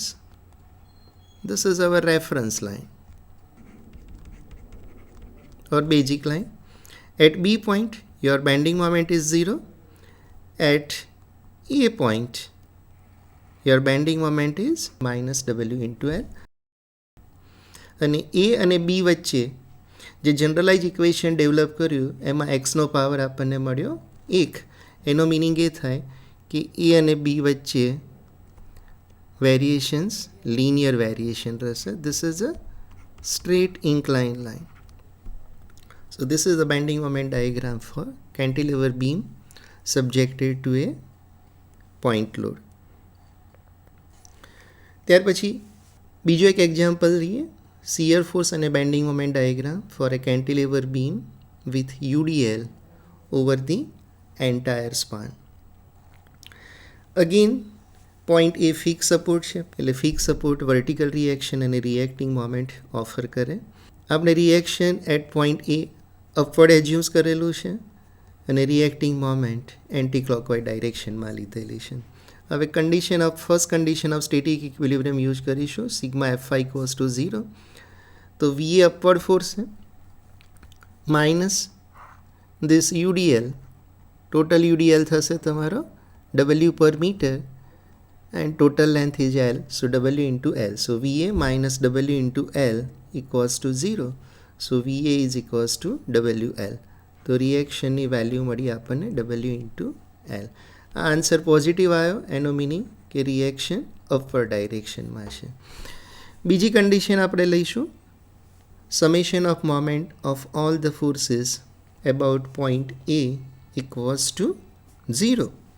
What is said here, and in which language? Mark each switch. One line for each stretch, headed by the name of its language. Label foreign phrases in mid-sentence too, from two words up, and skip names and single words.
English: This is our reference line or basic line. At B point, your bending moment is 0. At A point, your bending moment is minus W into L.
Gujarati: અને A અને B વચ્ચે જે
English: generalize equation develop
Gujarati: કર્યું એમાં એક્સનો પાવર આપણને મળ્યો 1. એનો મિનિંગ એ થાય કે A અને B વચ્ચે
English: variations linear variation
Gujarati: રહેશે.
English: This is a straight inclined line. So this is the bending moment diagram for cantilever beam subjected to a point load.
Gujarati: ત્યાર પછી બીજો એક એક્ઝામ્પલ લઈએ,
English: shear force અને bending moment diagram for a cantilever beam with UDL over the entire span. Again, point A fix support
Gujarati: છે, એટલે
English: fix support vertical reaction અને reacting moment offer કરે. આપણે reaction at point A upward assumes
Gujarati: કરેલું છે અને
English: reacting moment anti clockwise direction
Gujarati: લીધેલી છે.
English: હવે first condition of static equilibrium use કરીશું, sigma F5 equals to 0. તો VA upward force છે minus this UDL, total UDL
Gujarati: થશે તમારો
English: W per meter and total length is L, so W into L. So VA minus W into L equals to 0. So VA is equals to WL.
Gujarati: તો રિએક્શનની વેલ્યુ મળી આપણને
English: W into L.
Gujarati: આ
English: answer positive
Gujarati: આવ્યો, એનો મિનિંગ કે
English: reaction upward direction
Gujarati: છે. બીજી કન્ડિશન આપણે લઈશું,
English: summation of moment of all the forces about point A equals to 0.